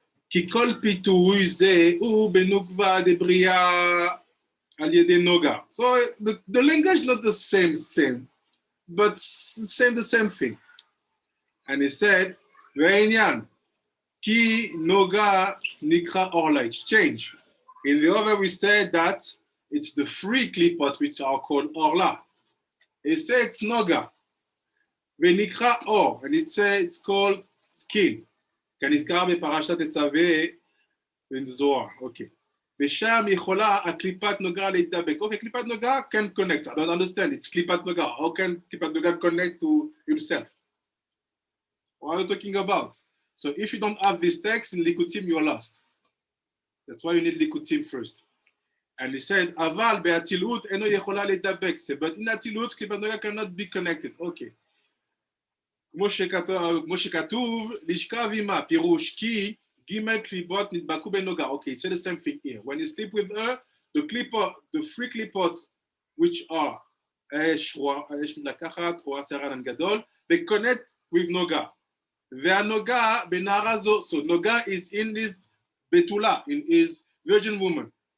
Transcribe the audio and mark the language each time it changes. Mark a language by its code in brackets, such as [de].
[he] כי כל פיתוי זה הוא בנוקבה דברייה על ידי נוגה. [en] So the language not the same, but the same thing. And he said, [he] והעניין, כי נוגה נקרא אורלה, [en] it's change. In the other we said that it's the free clipot which are called orla. He said it's noga. [he] ונקרא אור, [en] and it's called skin. [he] כנזכר בפרשת תצווה בזוהר, אוקיי. ושם יכולה הקליפת נוגה להידבק. אוקיי, [en] קליפת נוגה can connect. I don't understand, it's קליפת נוגה. How can קליפת נוגה connect to himself? What are you talking about? So if you don't have this text in Likutim, you're lost. That's why you need Likutim first. And he said, [he] אבל באצילות אינו יכולה להידבק. [en] But in אצילות, קליפת נוגה cannot be connected. Okay. [he] כמו שכתוב, לשכב עמה, פירוש כי Gimel klipot nidbaku benoga. [en] Okay, say the same thing here. When you sleep with her, the three klipot, which are Esh, Midlakachat, Roa, Seran, and Gadol, they connect with Noga. [he] Ve'anoga benarazo. [en] So Noga is in this betula, in his virgin woman.